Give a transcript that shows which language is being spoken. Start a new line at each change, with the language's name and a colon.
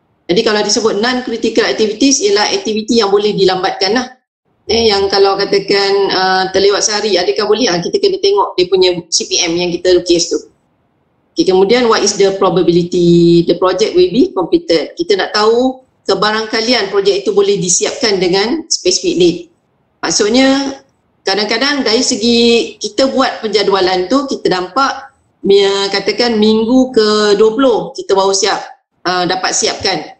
Malay: Jadi kalau disebut non-critical activities ialah aktiviti yang boleh dilambatkan lah. Yang kalau katakan terlewat sehari, adakah boleh? Kita kena tengok dia punya CPM yang kita lukis tu.
English: Okay,
Malay: kemudian
English: what is the probability the project will be completed?
Malay: Kita nak tahu kebarangkalian projek itu boleh disiapkan dengan
English: specific date.
Malay: Maksudnya kadang-kadang dari segi kita buat penjadualan tu kita nampak katakan minggu ke-20 kita baru dapat siapkan.